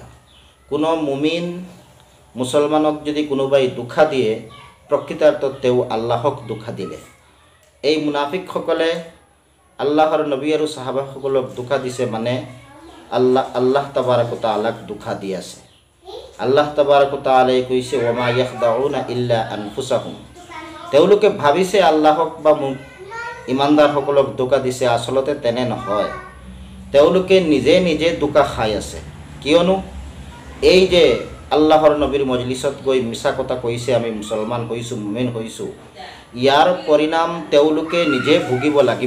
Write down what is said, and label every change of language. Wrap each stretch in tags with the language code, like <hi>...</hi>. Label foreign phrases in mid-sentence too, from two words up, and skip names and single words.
<as>কোনো মুমিন মুছলমানক যদি কোনোবাই ধোকা দিয়ে, প্ৰকৃতাৰ্থত তেওঁ আল্লাহক ধোকা দিলে। এই মুনাফিকসকলে আল্লাহৰ নবী আৰু সাহাবাসকলক ধোকা দিছে মানে আল্লাহ তাবাৰক ওয়া তাআলাক ধোকা দি আছে। আল্লাহ তাবাৰক ওয়া তাআলাই কৈছে</as> <ar>وما يخدعون إلا أنفسهم.</ar> <as>তেওঁলোকে ভাবিছে আল্লাহক বা ইমানদাৰসকলক ধোকা দিছে, আচলতে তেনে নহয়। তেওঁলোকে নিজে নিজে ধোকা খাই আছে। কিয়নো এই যে আল্লাহৰ নবীৰ মজলিছত গৈ মিছা কথা কৈছে, আমি মুছলমান হৈছোঁ, মুমিন হৈছোঁ, ইয়াৰ পৰিণাম তেওঁলোকে নিজে ভুগিব লাগিব।</as>